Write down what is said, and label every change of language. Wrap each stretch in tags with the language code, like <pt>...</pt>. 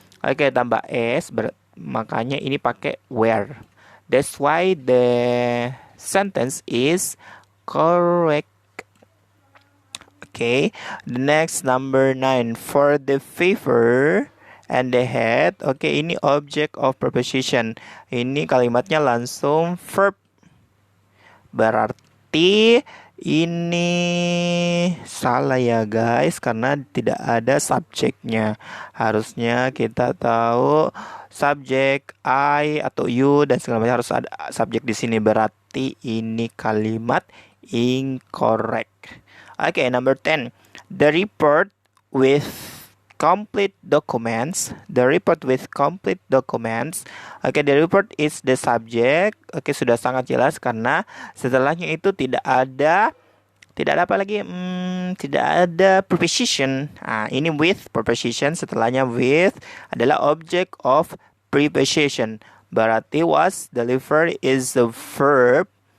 <id>Oke, tambah s, makanya ini pakai were.</id> <en>That's why the sentence is correct. Okay, the next number 9. For the favor and the head.</en> <id>Oke, ini object of preposition. Ini kalimatnya langsung verb. Berarti ini salah ya guys, karena tidak ada subjeknya. Harusnya kita tahu subjek I atau you dan segala macam harus ada subjek di sini, berarti ini kalimat incorrect. Oke,</id> <en>number 10. The report with complete documents. The report with complete documents. Oke, the report is the subject.</en> <id>Oke, sudah sangat jelas karena setelahnya itu tidak ada apa lagi? Tidak ada preposition. Nah, ini with preposition, setelahnya with adalah object of preposition. Berarti</id> <en>was delivered is the verb.</en>